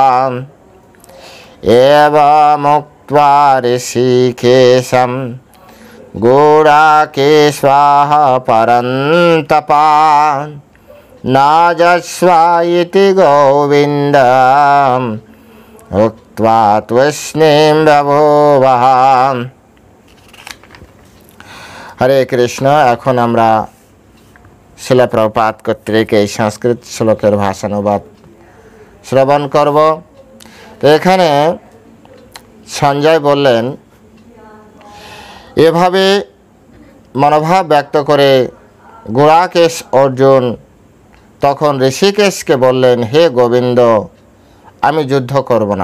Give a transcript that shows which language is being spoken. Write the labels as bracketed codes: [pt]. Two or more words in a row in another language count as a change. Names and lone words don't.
[sa] एवमुक्त्वा ऋषिकेशं गूढाकेशः परन्तपा नाजस्व इति गोविन्दम् उक्त्वा तूष्णीं बभूवः। हरे कृष्ण। [bn] এখন আমরা শিলা প্রভুপাদ কর্তৃক এই সংস্কৃত শ্লোকের ভাষানুবাদ শ্রবণ করব। তো এখানে সঞ্জয় বললেন, এভাবে মনোভাব ব্যক্ত করে গুড়াকেশ অর্জুন তখন ঋষিকেশকে বললেন, হে গোবিন্দ, আমি যুদ্ধ করব না।